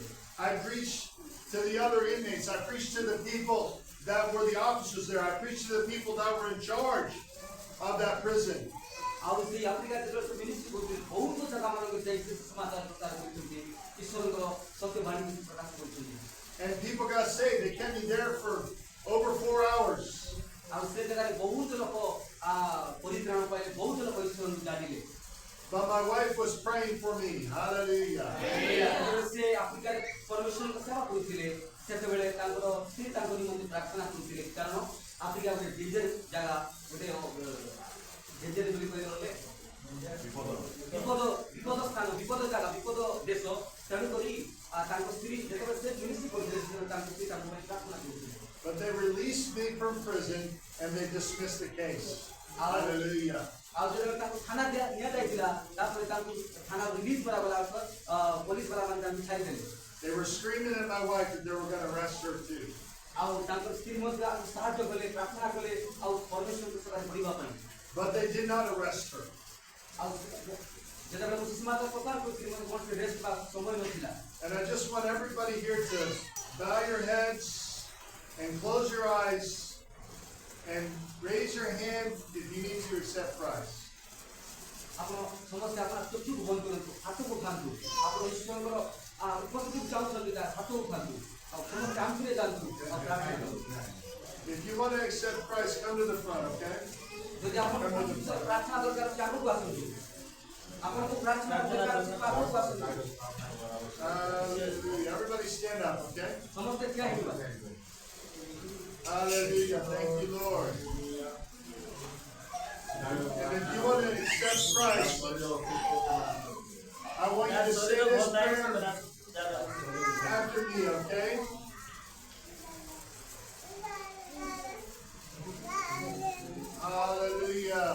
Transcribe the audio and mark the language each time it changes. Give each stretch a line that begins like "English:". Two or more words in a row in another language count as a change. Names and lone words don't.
English: I preached to the other inmates. I preached to the people that were the officers there. I preached to the people that were in charge of that prison.
Odia: ଆଉ ସେ ଆଫ୍ରିକା ଦେଶରେ ମିନିଷ୍ଟ୍ରି କରୁଥିଲେ ବହୁତ ଜାଗା ମାନଙ୍କୁ ଯାଇ ସେ ସୁସମାଚାର ପ୍ରଚାର କରୁଛନ୍ତି ଈଶ୍ୱରଙ୍କର ସତ୍ୟ ବାଣୀକୁ ପ୍ରକାଶ କରୁଛନ୍ତି।
English: And people got saved. They kept me there for over 4 hours.
Odia: ଆଉ ସେ ଜାଗାରେ ବହୁତ ଲୋକ ପରିତ୍ରାଣ ପାଇଲେ ବହୁତ ଲୋକ ଈଶ୍ୱରଙ୍କୁ ଜାଣିଲେ।
English: But my wife was praying for me. Hallelujah.
Odia: ସେ ଆଫ୍ରିକାରେ ପରମେଶ୍ୱରଙ୍କ ସେବା କରୁଥିଲେ ସେତେବେଳେ ତାଙ୍କର ସ୍ତ୍ରୀ ତାଙ୍କ ନିମନ୍ତେ ପ୍ରାର୍ଥନା କରୁଥିଲେ କାରଣ ଆଫ୍ରିକା ଗୋଟେ ଡେଞ୍ଜର ଜାଗା ଗୋଟେ ଡେଞ୍ଜର ବୋଲି କହିଲେ ବିପଦ ସ୍ଥାନ ବିପଦ ଜାଗା ବିପଦ ଦେଶ ତେଣୁକରି ତାଙ୍କ ସ୍ତ୍ରୀ ଯେତେବେଳେ ସେ ମିନିଷ୍ଟ୍ରି କରୁଥିଲେ ସେତେବେଳେ ତାଙ୍କ ସ୍ତ୍ରୀ ତାଙ୍କ ପାଇଁ ପ୍ରାର୍ଥନା କରୁଥିଲେ।
English: But they released me from prison and they dismissed the case. Hallelujah.
Odia: ଆଉ ଯେତେବେଳେ ତାଙ୍କୁ ଥାନା ନିଆଯାଇଥିଲା ତାପରେ ତାଙ୍କୁ ଥାନା ରିଲିଜ କରାଗଲା ପୋଲିସ ବାଲାମାନେ ତାଙ୍କୁ ଛାଡ଼ିଦେଲେ।
English: They were screaming at my wife that they were going to arrest her too.
Odia: ଆଉ ତାଙ୍କର ସ୍ତ୍ରୀ ମଧ୍ୟ ସାହାଯ୍ୟ କଲେ ପ୍ରାର୍ଥନା କଲେ ଆଉ ପରମେଶ୍ୱରଙ୍କ ସେବାରେ ବଢ଼ିବା ପାଇଁ।
English: But they did not arrest her.
Odia: ଆଉ ଯେତେବେଳେ ମୁଁ ସୁସମାଚାର ପ୍ରଚାର କରୁଥିଲି ମୋତେ କୌଣସି ରେଷ୍ଟ ବା ସମୟ ନଥିଲା।
English: And I just want everybody here to bow your heads and close your eyes and raise your hand if you need to accept Christ.
Odia: ଆପଣ ସମସ୍ତେ ଆପଣ ଚକ୍ଷୁକୁ ବନ୍ଦ କରନ୍ତୁ ହାତକୁ ଉଠାନ୍ତୁ ଆପଣ ଈଶ୍ୱରଙ୍କର ଉପସ୍ଥିତି ଚାହୁଁଛନ୍ତି ହାତ ଉଠାନ୍ତୁ ଆଉ ସମସ୍ତେ ଆଣ୍ଠୁରେ ଯାଆନ୍ତୁ ଆଉ ପ୍ରାର୍ଥନା କରନ୍ତୁ।
English: If you want to accept Christ, come to the front, okay?
Odia: ଯଦି ଆପଣ ପ୍ରାର୍ଥନା ଦରକାର ଅଛି ଆଗକୁ ଆସନ୍ତୁ ଆପଣଙ୍କୁ ପ୍ରାର୍ଥନା ଦରକାର ଅଛି ଆଗକୁ ଆସନ୍ତୁ।
English: Hallelujah. Everybody stand up, okay?
Odia: ସମସ୍ତେ ଠିଆ ହେଇଯିବା।
English: Hallelujah. Thank you, Lord. And if you want to accept Christ, I want you to say this prayer after me, okay? Hallelujah.